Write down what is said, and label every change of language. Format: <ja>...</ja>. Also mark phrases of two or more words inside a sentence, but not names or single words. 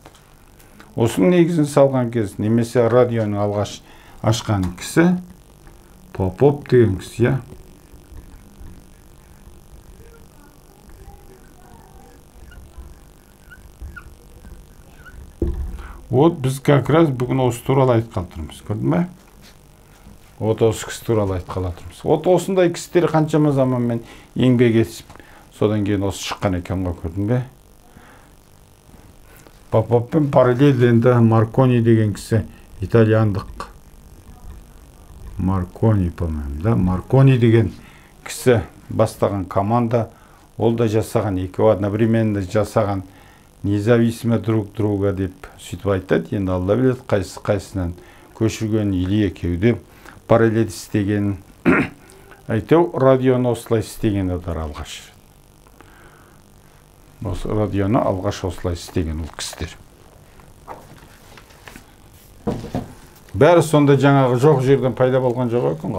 <kk>Осының негізін салған кез, немесе радионың алғаш ашқан кісі Попов деген кісі, я. Вот біз</kk> <ru>как раз</ru> <kk>бүгін осы туралы айтқалы тұрмыз, көрдің бе? Вот осы кісі туралы айтқалы тұрмыз. Вот осындай кісілер қаншама заманмен еңбек етіп, содан кейін осы шыққан екен ғой, көрдің бе? Поповпен параллель енді Маркони деген кісі, итальяндық.</kk> <ru>Маркони, по-моему, да?</ru> <kk>Маркони деген кісі бастаған команда, ол да жасаған, екеуі одновременно жасаған,</kk> <ru>независимо друг друга</ru> <kk>деп сөйтіп айтады. Енді алла біледі, қайсысынан көшірген или екеуі параллель істеген. Әйтеу радионы осылай істеген олар алғаш. Осы радионы алғаш осылай істеген ол кісілер. Бәрі сонда жаңағы жоқ жерден пайда болған жоқ екен.</kk>